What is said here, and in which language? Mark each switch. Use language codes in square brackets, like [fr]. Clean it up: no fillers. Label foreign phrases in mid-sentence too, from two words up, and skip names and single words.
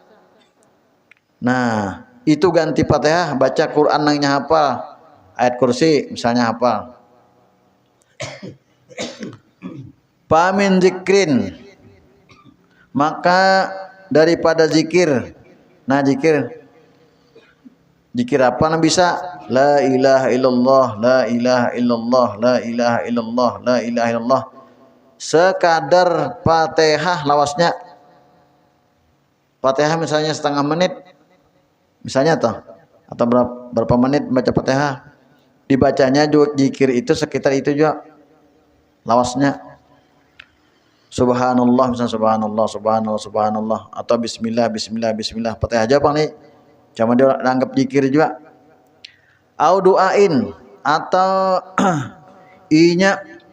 [bjn] Nah, itu ganti Fatihah baca Quran nangnya hafal. Ayat kursi misalnya hafal. Pamin zikrin. Maka daripada zikir. Nah, zikir apa yang bisa? [ar] لا إله إلا الله، لا إله إلا الله، لا إله إلا الله، لا إله إلا الله. [bjn] Sekadar Fatihah lawasnya. Fatihah misalnya setengah menit misalnya atau berapa menit baca Fatihah dibacanya juga zikir itu sekitar itu juga lawasnya subhanallah misalnya subhanallah atau bismillah Fatihah aja Bang nih cuma dia anggap zikir juga au doain atau inya